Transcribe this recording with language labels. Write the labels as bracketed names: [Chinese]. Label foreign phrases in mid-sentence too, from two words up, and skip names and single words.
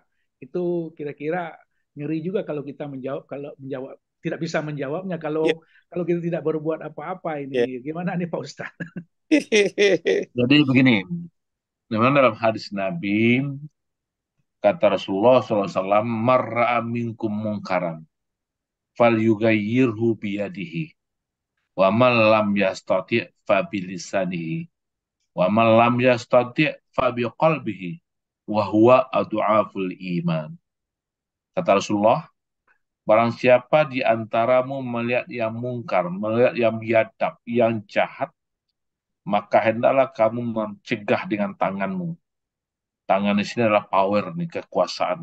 [Indonesian] Itu kira-kira ngeri juga kalau kita menjawab tidak bisa menjawabnya Ya. kalau kita tidak berbuat apa-apa Ya. ini. Gimana nih Pak Ustadz? Jadi begini, memang dalam hadis Nabi, kata Rasulullah SAW, [Arabic] من رأى منكم منكرا فليغيره بيده، ومن لم يستطع فبلسانه، ومن لم يستطع فبقلبه، وهو أضعف الإيمان. [Indonesian] Kata Rasulullah, barang siapa di antaramu melihat yang mungkar, melihat yang biadab, yang jahat, maka hendaklah kamu mencegah dengan tanganmu. Tangan di sini adalah power nih, kekuasaan.